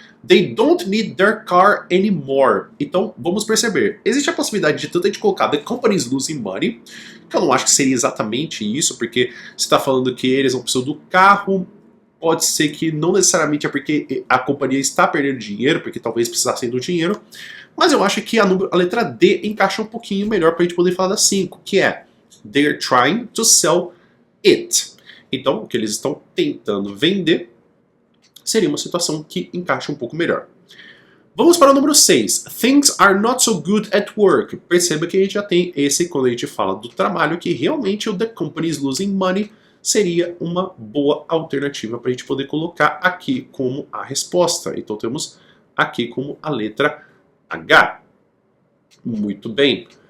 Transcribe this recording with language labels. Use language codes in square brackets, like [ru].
[en] They don't need their car anymore. [pt] Então, vamos perceber. Existe a possibilidade de tanto a gente colocar [en] the company is losing money, [pt] que eu não acho que seria exatamente isso, porque você está falando que eles não precisam do carro, pode ser que não necessariamente é porque a companhia está perdendo dinheiro, porque talvez precisassem do dinheiro, mas eu acho que a letra D encaixa um pouquinho melhor para a gente poder falar da 5, que é [en] they're trying to sell it. [pt] Então, o que eles estão tentando vender seria uma situação que encaixa um pouco melhor. Vamos para o número 6. [en] Things are not so good at work. [pt] Perceba que a gente já tem esse, quando a gente fala do trabalho, que realmente o [en] the company is losing money [pt] seria uma boa alternativa para a gente poder colocar aqui como a resposta. Então temos aqui como a letra H. Muito bem.